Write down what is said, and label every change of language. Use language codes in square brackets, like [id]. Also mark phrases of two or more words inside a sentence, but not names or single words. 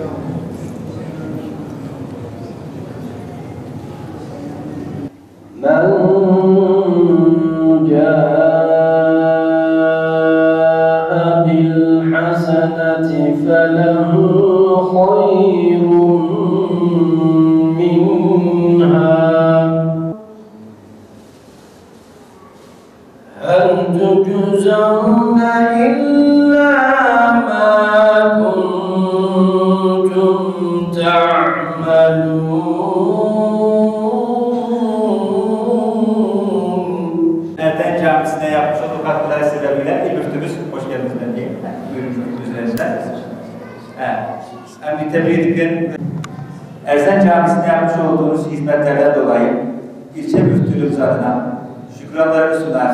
[ar] من جاء بالحسنة فله خير منها. هل تجزون إلا ما كنتم تعملون. [tr] Erden Camisi'ne yapmış olduğu katkıları sebebiyle bir müftümüz, hoş geldiniz ben diyeyim. Buyurun müftümüzler. Ben bir tebrik ederim. Erzen Camisi'ne yapmış olduğunuz hizmetlerden dolayı ilçe müftülüğümüz adına şükranlarımı sunar.